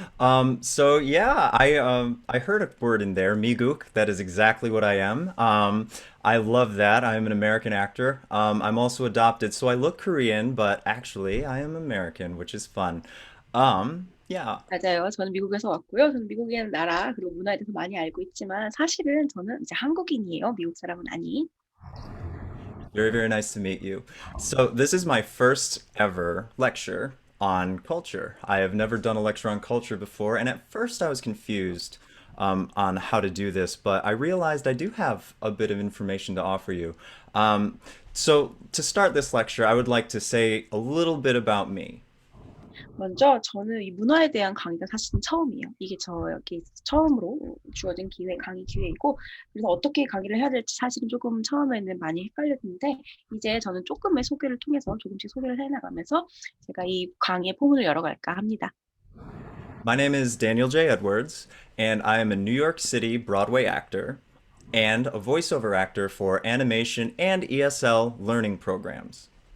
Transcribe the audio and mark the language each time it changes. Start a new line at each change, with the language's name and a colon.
English: I heard a word in there, migook. That is exactly what I am. I love that. I am an American actor. I'm also adopted, so I look Korean, but actually I am American, which is fun. Yeah.
Korean: 맞아요. 저는 미국에서 왔고요. 저는 미국이라는 나라 그리고 문화에 대해서 많이 알고 있지만 사실은 저는 이제 한국인이에요. 미국 사람은 아닌.
English: Very, very nice to meet you. So, this is my first ever lecture on culture. I have never done a lecture on culture before, and at first I was confused on how to do this, but I realized I do have a bit of information to offer you. To start this lecture, I would like to say a little bit about me.
Korean: 먼저 저는 이 문화에 대한 강의가 사실은 처음이에요. 이게 저에게 처음으로 주어진 강의 기회이고, 그래서 어떻게 강의를 해야 될지 사실은 조금 처음에는 많이 헷갈렸는데, 이제 저는 조금의 소개를 통해서 조금씩 소개를 해나가면서 제가 이 강의의 포문을 열어갈까 합니다.
English: My name is Daniel J. Edwards, and I am a New York City Broadway actor and a voiceover actor for animation and ESL learning programs.